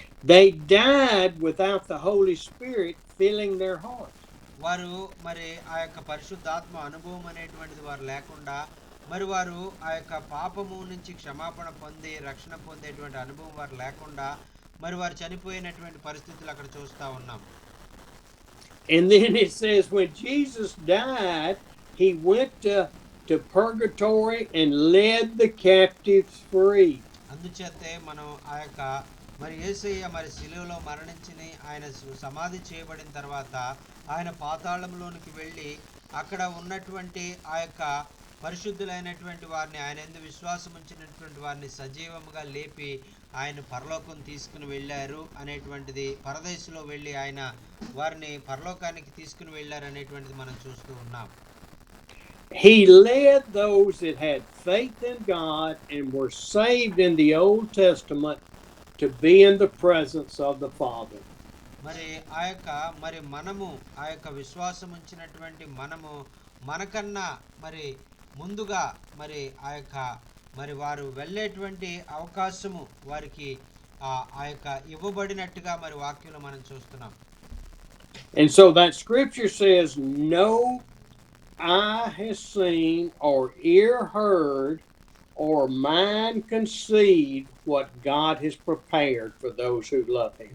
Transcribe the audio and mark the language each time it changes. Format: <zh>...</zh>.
<en>They died without the Holy Spirit filling their hearts.</en> <te>వారు మరి పరిశుద్ధాత్మ అనుభవం అనేటువంటిది వారు లేకుండా, మరి వారు పాపము నుంచి క్షమాపణ పొంది రక్షణ పొందేటువంటి అనుభవం వారు లేకుండా మరి వారు చనిపోయినటువంటి పరిస్థితులు అక్కడ చూస్తా ఉన్నాం.</te> <en>And then it says when Jesus died, he went to purgatory and led the captives free.</en> <te>అందుచేతే మనం మరి యేసయ్య మరి శిలువలో మరణించి ఆయన సమాధి చేయబడిన తర్వాత ఆయన పాతాళంలోనికి వెళ్ళి అక్కడ ఉన్నటువంటి పరిశుద్ధులైనటువంటి వారిని, ఆయన యందు విశ్వాసం ఉంచినటువంటి వారిని సజీవముగా లేపి ఆయన పరలోకం తీసుకుని వెళ్ళారు అనేటువంటిది, పరదేశంలో వెళ్ళి ఆయన వారిని పరలోకానికి తీసుకుని వెళ్ళారు అనేటువంటిది మనం చూస్తూ ఉన్నాం.</te> <en>He led those that had faith in God and were saved in the Old Testament to be in the presence of the Father.</en> <te>మరి మరి మనము విశ్వాసం ఉంచినటువంటి మనము మనకన్నా మరి ముందుగా మరి మరి వారు వెళ్ళేటువంటి అవకాశము వారికి ఇవ్వబడినట్టుగా మరి వాక్యంలో మనం చూస్తున్నాం.</te> <en>And so that scripture says, no eye has seen or ear heard or mind conceived what God has prepared for those who love him.</en>